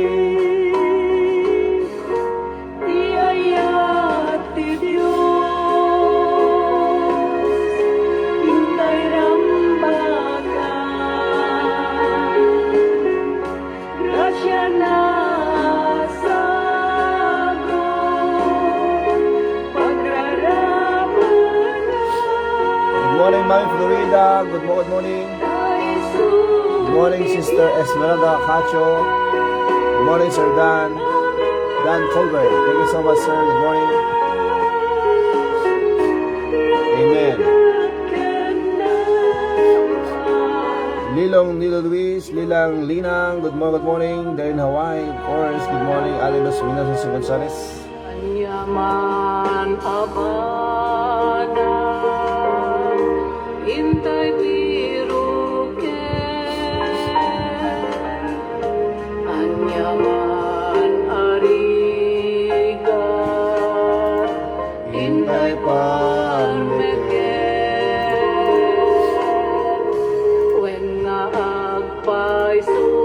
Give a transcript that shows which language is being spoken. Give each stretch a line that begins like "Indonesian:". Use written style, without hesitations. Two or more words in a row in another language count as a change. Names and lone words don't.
Iloko: iayat ti Diyos, hintay rambagan, grasya na.
English: Good morning, Mami Florida. Good morning. Good morning, Sister Esmeralda Cacho. Good morning, Sir Dan Colbert. Thank you so much, sir. Good morning. Amen. Lilong Nilo Luis, Lilang Linang. Good morning. Darren Hawaii, of course. Good morning, Alibas Minas Gonzalez.
Iloko: Anyaman abana, hintay biruken, anyaman arigat, hintay pameken, wen nga agpaiso,